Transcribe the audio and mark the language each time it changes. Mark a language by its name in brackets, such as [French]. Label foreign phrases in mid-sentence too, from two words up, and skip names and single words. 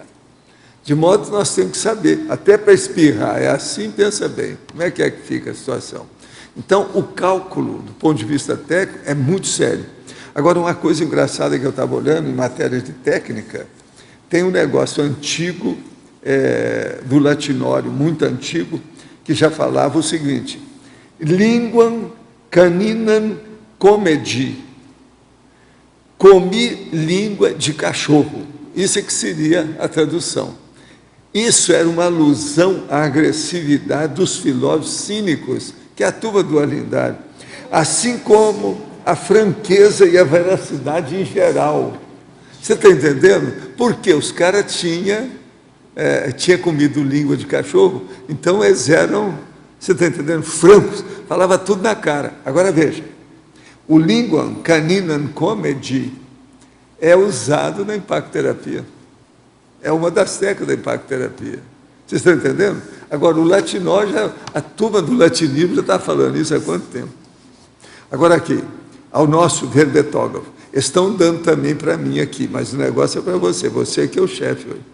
[Portuguese] De modo que nós temos que saber, até para espirrar, é assim, pensa bem, como é que fica a situação. Então, o cálculo, do ponto de vista técnico, é muito sério. Agora, uma coisa engraçada que eu estava olhando, em matéria de técnica, tem um negócio antigo, do latinório, muito antigo, que já falava o seguinte, [Latin] linguam caninam comedi, [Portuguese] comi língua de cachorro. Isso é que seria a tradução. Isso era uma alusão à agressividade dos filósofos cínicos, que é a turma do Alindário, assim como a franqueza e a veracidade em geral. Você está entendendo? Porque os caras tinham comido língua de cachorro, então eles eram, você está entendendo, francos, falava tudo na cara. Agora veja, o [Latin] linguam caninam comedi [Portuguese] é usado na impactoterapia. É uma das técnicas da impactoterapia. Vocês estão entendendo? Agora, o latinó, a turma do latinismo já está falando isso há quanto tempo? Agora aqui, ao nosso verbetógrafo, estão dando também para mim aqui, mas o negócio é para você que é o chefe hoje.